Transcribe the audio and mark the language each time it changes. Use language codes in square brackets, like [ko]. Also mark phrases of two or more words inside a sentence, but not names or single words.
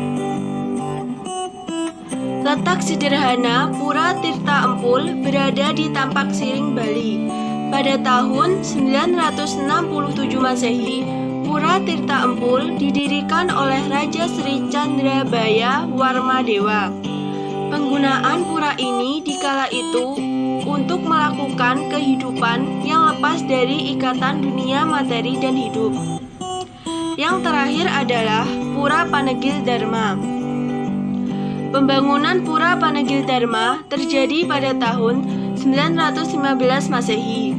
[id] Letak sederhana Pura Tirta Empul berada di Tampak Siring, Bali. Pada tahun 967 Masehi, Pura Tirta Empul didirikan oleh Raja Sri Candrabaya Warmadewa. Penggunaan pura ini di kala itu untuk melakukan kehidupan yang lepas dari ikatan dunia materi dan hidup. Yang terakhir adalah Pura Panegil Dharma. Pembangunan Pura Panegil Dharma terjadi pada tahun 915 Masehi.